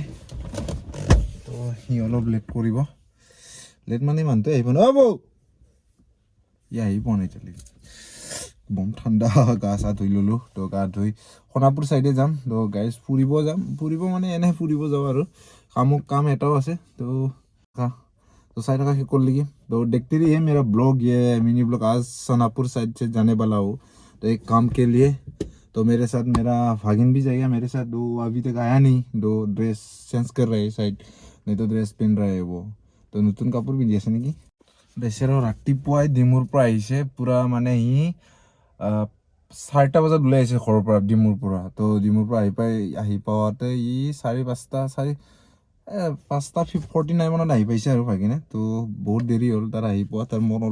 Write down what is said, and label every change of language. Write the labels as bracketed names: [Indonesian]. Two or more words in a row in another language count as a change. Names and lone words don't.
[Assamese] তো সি অলপ লেট কৰিব লেট মানে মানুহটো আহিব ন বৌ ই আহি পোৱা নাই এতিয়ালৈকে বম ঠাণ্ডা গা চা ধুই ল'লোঁ তো গা ধুই সোণাপুৰ চাইডে যাম তো গাইজ ফুৰিব যাম ফুৰিব মানে এনে ফুৰিব যাওঁ আৰু কাম এটাও আছে তো [Hindi] चाय का कर लीजिए तो देखते रहिए मेरा ब्लॉग ये [English] mini blog [Hindi] आज सोनापुर साइड से जाने वाला हूँ तो एक काम के लिए तो मेरे साथ मेरा भागिन भी जाएगा मेरे साथ वो अभी तक आया नहीं दो [English] dress change [Hindi] कर रहे हैं शायद नहीं तो ड्रेस पहन रहा है वो तो [Assamese] নতুন কাপোৰ পিন্ধি আছে নেকি বেচেৰা ৰাতিপুৱাই ডিমুৰ পৰা আহিছে পুৰা মানে সি 4টা বজাত ওলাই আহিছে ঘৰৰ পৰা ডিমুৰ পৰা তো ডিমুৰ পৰা আহি পাওঁতে ই 5:49 মানত আহি পাইছে আৰু ভাগিনে তো বহুত দেৰি হ'ল তাৰ আহি পোৱা তাৰ মন